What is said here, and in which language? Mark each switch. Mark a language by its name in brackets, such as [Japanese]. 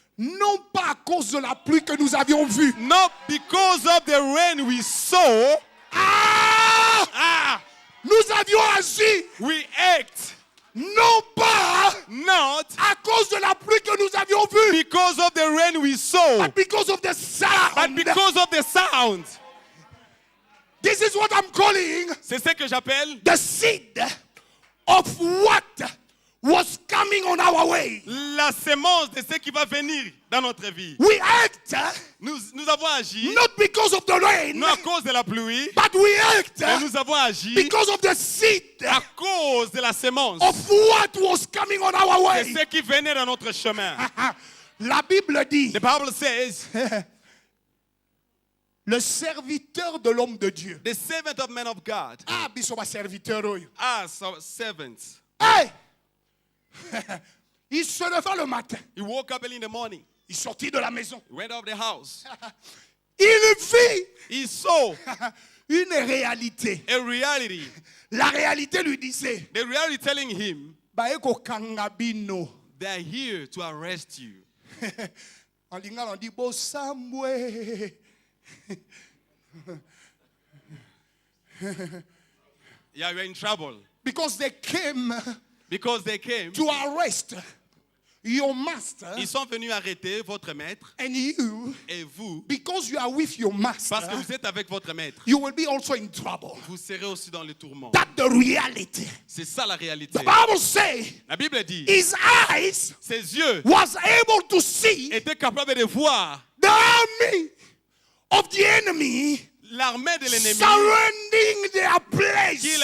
[French] Non pas à cause de la pluie que nous avions vue. [English] Not because of the rain we saw. [French] Ah! Nous avions agi. [English] We act. [French] Non pas [English] Not [French] à cause de la pluie que nous avions vue. [English] because of the rain we saw. But because of the sound. But because of the sound. This is what I'm calling [French] C'est ce que j'appelle [English] the seed of what was coming on our way. [French] la sémence de ce qui va venir dans notre vie. [English] We act [French] Nous avons agi, [English] not because of the rain, [French] non à cause de la pluie, [English] but we act [French] mais nous avons agi [English] because of the seed [French] à cause de la sémence [English] of what was coming on our [French] de [English] way. [French] ce qui venait dans notre chemin. La Bible dit, [English] The Bible says, [French] le serviteur de l'homme de Dieu. [English] the servant of men of God. [Lingala] Ah, biso ba serviteur oyo. [English] As our servants. [French] Hey! Il se leva le matin. [English] He woke up early in the morning. [French] Il sortit de la maison. [English] He went out of the house. [French] Il vit [English] He saw [French] une réalité. [English] a reality. [French] La réalité lui disait, [English] The reality telling him, [Lingala] baeko kangabino. [English] they are here to arrest you. [French] En lingala on dit bosamwe. [English] Yeah, you're in trouble. Because they came Because they came. to arrest your master [French] Ils sont venus arrêter votre maître [English] and you. [French] et vous, [English] Because you are with your master, [French] parce que vous êtes avec votre maître, [English] you will be also in trouble. [French] vous serez aussi dans le tourment. [English] That's the reality. [French] C'est ça la réalité. [English] The Bible says [French] La Bible dit, [English] his eyes [French] ses yeux [English] was able to see [French] étaient capables de voir [English] the army of the enemy [French] l'armée de l'ennemi [English] surrounding their place.